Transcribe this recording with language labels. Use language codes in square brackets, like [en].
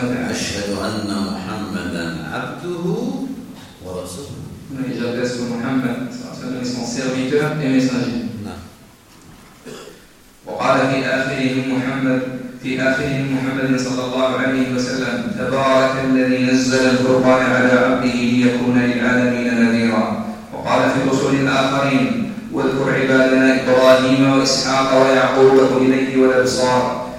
[ar] أشهد أن محمدا عبده ورسوله. [fr] Oui, j'adresse محمد صلى الله عليه وسلم serviteur et messager. [ar] وقال في آخره محمد في آخره محمد صلى الله عليه وسلم تبارك الذي نزل الفرقان على عبده ليكون للعالمين نذيرا. وقال في الرسل الآخرين واذكر عبادنا إبراهيم وإسحاق ويعقوب وأولي الأيدي والأبصار.